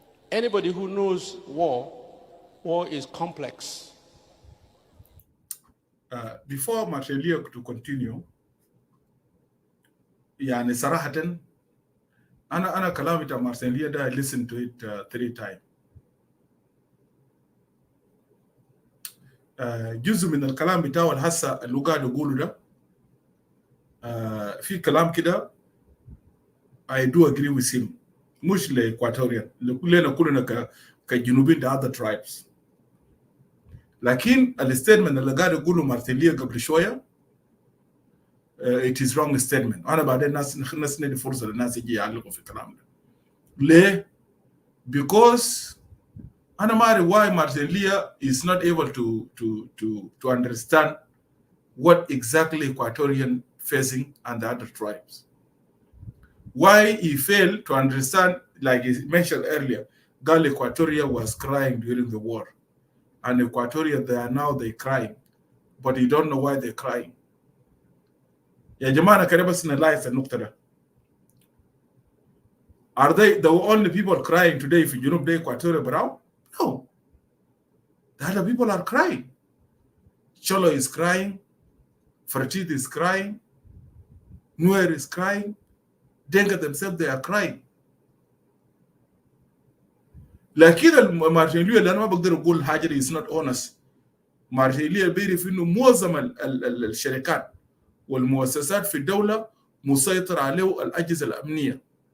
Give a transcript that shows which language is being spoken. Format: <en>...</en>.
<en>Anybody who knows war is complex. Before Marcelia to continue,</en> <ar>يعني صراحة أنا كلامي بتاع مارسيليا ده</ar> <en>I listened to it 3 times.</en> <ar>جزء من الكلام بتاعه الهسه اللي قاعد يقوله ده في كلام كده</ar> <en>I do agree with him.</en> <ar>مش لإكواتوريان كلنا كجنوبين</ar> <en>the other tribes.</en> <ar>لكن الستيتمنت اللي قاعد يقوله مارسيليا قبل شوية</ar> <en>it is wrong statement.</en> <ar>أنا بعدين ناس ندي فرصة للناس يجي يعلقوا في الكلام ده.</ar> <en>ليه؟ Because</en> <ar>أنا ما أعرف</ar> <en>why Marcelia is not able to understand what exactly Equatorian facing and the other tribes. Why he failed to understand, like he mentioned earlier, Gal Equatoria was crying during the war, and Equatoria they're crying, but you don't know why they're crying.</en> <ar>يا جماعة كده بس نلاحظ النقطة ده.</ar> <en>Are they the only people crying today</en> <ar>في جنوب ده</ar> <en>Equatoria براو? No. The other people are crying. Cholo is crying. Fertit is crying. Nuer is crying. Denga themselves, they are crying.</en> <ar>لكن المارشالية اللي أنا ما بقدر أقول حاجة</ar> <en>is not honest.</en> <ar>مارشالية بيعرف إنه معظم الشركات والمؤسسات في الدولة مسيطر عليه الأجهزة الأمنية.</ar>